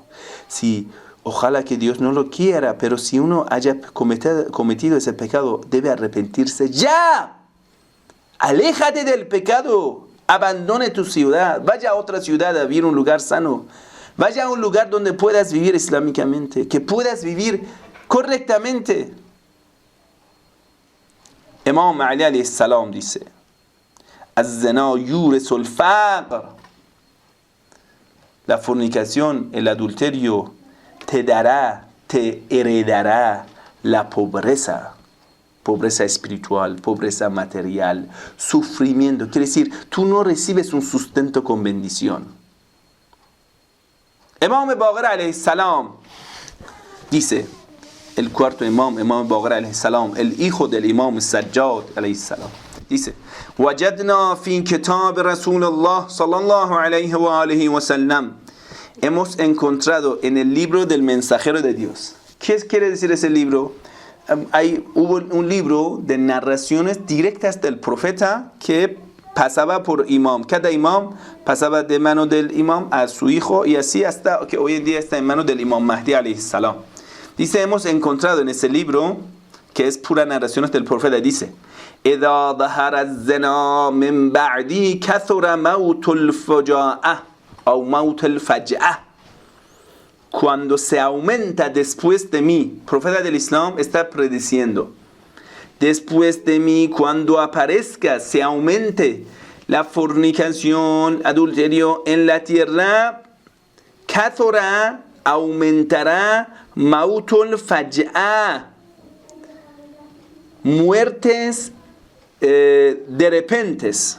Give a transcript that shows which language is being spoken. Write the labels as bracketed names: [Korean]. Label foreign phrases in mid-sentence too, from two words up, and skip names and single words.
[Spanish] Ojalá que Dios no lo quiera, pero si uno haya cometido ese pecado, debe arrepentirse ya. Aléjate del pecado. Abandone tu ciudad. Vaya a otra ciudad a vivir un lugar sano. Vaya a un lugar donde puedas vivir islámicamente, que puedas vivir correctamente. [Arabic] Imam Ali عليه السلام dice: الزنا يورث الفقر. [Spanish] La fornicación, el adulterio, te heredará la pobreza espiritual, pobreza material, sufrimiento. Quiere decir, tú no recibes un sustento con bendición. Imam Baqir [Arabic] عليه السلام [Spanish] dice, el cuarto imam Baqir [Arabic] عليه السلام, [Spanish] el hijo del imam Sajjad [Arabic] عليه السلام, [Spanish] dice: [Arabic] وجدنا في كتاب رسول الله صلى الله عليه وآله وسلم. [Spanish] Hemos encontrado en el libro del mensajero de Dios. ¿Qué quiere decir ese libro? hubo un libro de narraciones directas del profeta que pasaba por imam. Cada imam pasaba de mano del imam a su hijo y así hasta que hoy en día está en manos del imam Mahdi [Arabic] عليه السلام. [Spanish] Dice, hemos encontrado en ese libro, que es pura narraciones del profeta, dice: [Arabic] إذا ظهر الزنا من بعدي كثر موت الفجاءة أو موت الفجأة. [Spanish] Cuando se aumenta después de mí, profeta del Islam está prediciendo, después de mí, cuando aparezca, se aumente la fornicación, adulterio en la tierra, kathura, aumentará, [Arabic] موت الفجأة, [Spanish] muertes de repentes.